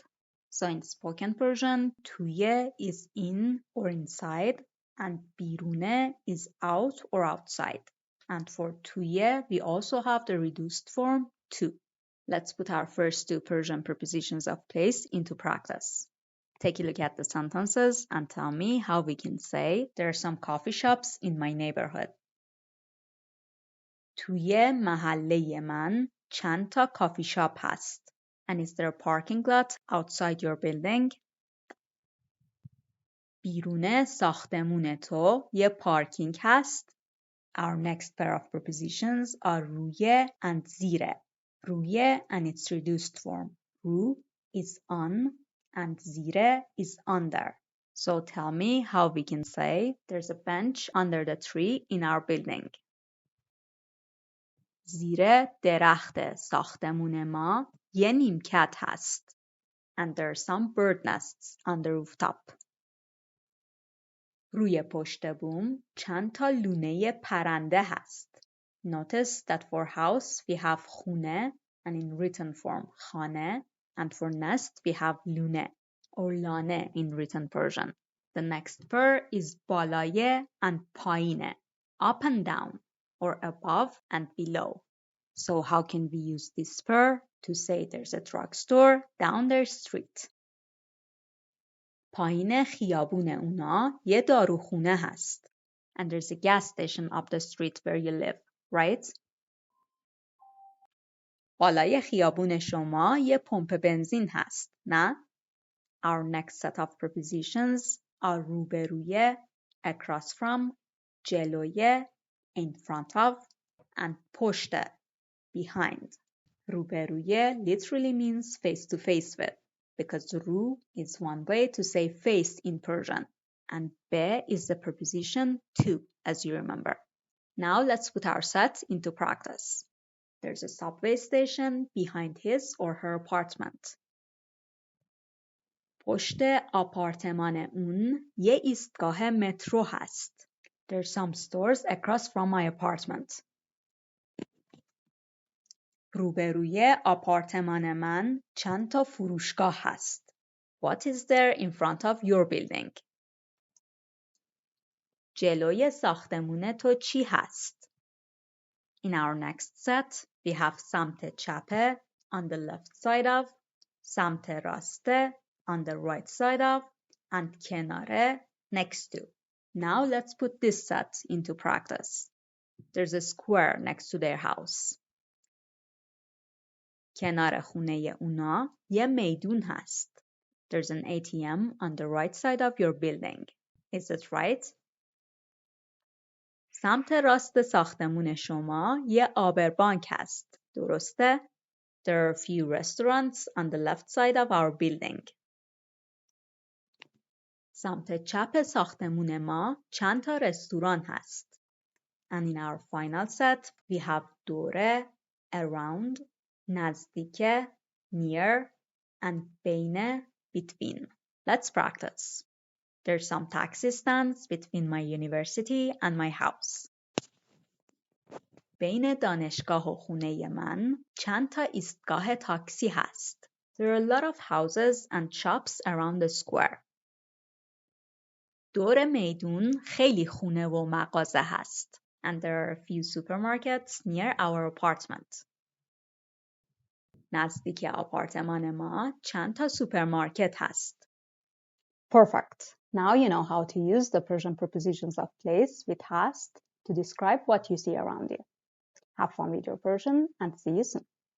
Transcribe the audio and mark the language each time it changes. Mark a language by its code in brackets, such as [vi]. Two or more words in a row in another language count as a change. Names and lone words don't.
[en] So in spoken Persian, تویه is in or inside, and بیرونه is out or outside. And for تویه, we also have the reduced form to. Let's put our first two Persian prepositions of place into practice. Take a look at the sentences and tell me how we can say there are some coffee shops in my neighborhood. [fa] توی محله من چند تا [en] coffee shop [fa] هست. [en] And is there a parking lot outside your building? [fa] بیرون ساختمون تو یه پارکینگ هست. [en] Our next pair of prepositions are رویه and زیره. رویه and its reduced form. رو is on and زیره is under. So tell me how we can say there's a bench under the tree in our building. [fa] زیر درخت ساختمون ما یه نیمکت هست. [en] And there are some bird nests on the rooftop. [fa] روی پشت بوم چند تا لونه پرنده هست. [en] Notice that for house we have خونه and in written form خانه, and for nest we have لونه or لانه in written Persian. The next pair is بالایه and پایینه, up and down or above and below. So how can we use this pair to say there's a drugstore down their street? [fa] پایین خیابون اونا یه داروخونه هست. [en] And there's a gas station up the street where you live, right? [fa] بالای خیابون شما یه پمپ بنزین هست، نه؟ [en] Our next set of prepositions are روبروی, across from, جلوی, in front of, and پشت, behind. روبروی literally means face to face with, because رو is one way to say face in Persian, and be is the preposition to, as you remember. Now let's put our set into practice. There's a subway station behind his or her apartment. [fa] پشت آپارتمان اون یه ایستگاه مترو هست. [en] There's some stores across from my apartment. [fa] روبروی آپارتمان من چند تا فروشگاه هست. [en] What is there in front of your building? [fa] جلوی ساختمون تو چی هست؟ [en] In our next set, we have [fa] سمت چپه [en] on the left side of, [fa] سمت راسته [en] on the right side of, and کناره next to. Now let's put this set into practice. There's a square next to their house. [fa] کنار خونه اونا یه میدون هست. [en] There's an ATM on the right side of your building. Is it right? [fa] سمت راست ساختمون شما یه آبربانک هست. درسته؟ [en] There are a few restaurants on the left side of our building. [fa] سمت چپ ساختمون ما چند تا رستوران هست. [en] And in our final set, we have دوره, around, نزدیک, near, and بین, between. Let's practice. There's some taxi stands between my university and my house. [fa] بین دانشگاه و خونه من چند تا ایستگاه تاکسی هست. [en] There are a lot of houses and shops around the square. [fa] دور میدون خیلی خونه و مغازه هست. [en] And there are a few supermarkets near our apartment. [fa] نزدیک آپارتمان ما چند تا سوپرمارکت هست. [en] Perfect. Now you know how to use the Persian prepositions of place with has to describe what you see around you. Have fun with your Persian and see you soon.